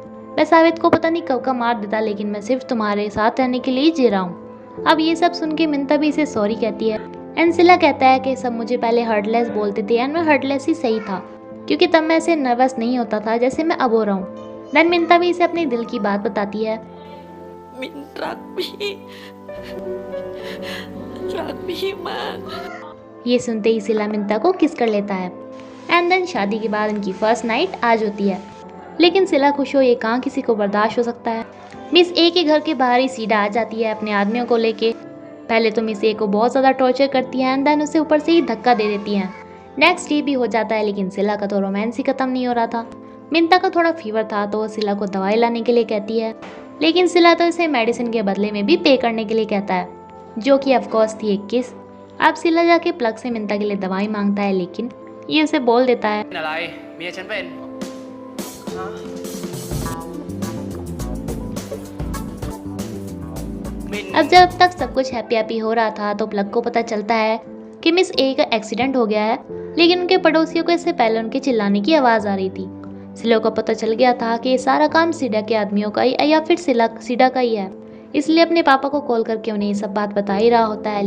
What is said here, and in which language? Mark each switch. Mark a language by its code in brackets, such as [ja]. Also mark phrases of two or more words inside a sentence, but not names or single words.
[hi] मैं सावित को पता नहीं कब का मार देता, लेकिन मैं सिर्फ तुम्हारे साथ रहने के लिए ही जी रहा हूँ। अब ये सब सुन के मिंता भी इसे सॉरी कहती है एंड सिला कहता है कि सब मुझे पहले हर्टलेस बोलते थे एंड मैं हर्टलेस ही सही था, क्योंकि तब मैं ऐसे नर्वस नहीं होता था जैसे मैं अब हो रहा हूँ। देन मिंता भी इसे अपने दिल की बात बताती है। [th] มินรักพี่รักพี่มาก [hi] ये सुनते ही सिला मिंता को किस कर लेता है एंड देन शादी के बाद इनकी [en] first night [hi] आज होती है। लेकिन सिला खुश हो ये कहाँ किसी को बर्दाश्त हो सकता है। मिस ए के घर के बाहर ही सीधा आ जाती है अपने आदमियों को लेके। पहले तो मिस ए को बहुत ज़्यादा टॉर्चर करती है एंड देन उसे ऊपर से ही धक्का दे देती हैं। [en] next day [hi] भी हो जाता है, लेकिन सिला का तो रोमांस ही खत्म नहीं हो रहा था। मिंता का थोड़ा फीवर था तो वो सिला को दवाई लाने के लिए कहती है, लेकिन सिला तो इसे मेडिसिन के बदले में भी पे करने के लिए कहता है, जो कि ऑफकोर्स थी एक किस। अब सिला जाके प्लग से मिंता के लिए दवाई मांगता है, लेकिन ये उसे बोल देता है [th] เป็นอะไรเมียฉันเป็น มิน [hi] अब जब तक सब कुछ [en] happy happy [hi] हो रहा था तो प्लग को पता चलता है कि मिस ए का एक्सीडेंट हो गया है, लेकिन उनके पड़ोसियों को इससे पहले उनके चिल्लाने की आवाज़ आ रही थी। सिला को पता चल गया था कि ये सारा काम सीडा के आदमियों का ही या फिर सीडा का ही है, इसलिए अपने पापा को कॉल करके उन्हें ये सब बात बता ही रहा होता है।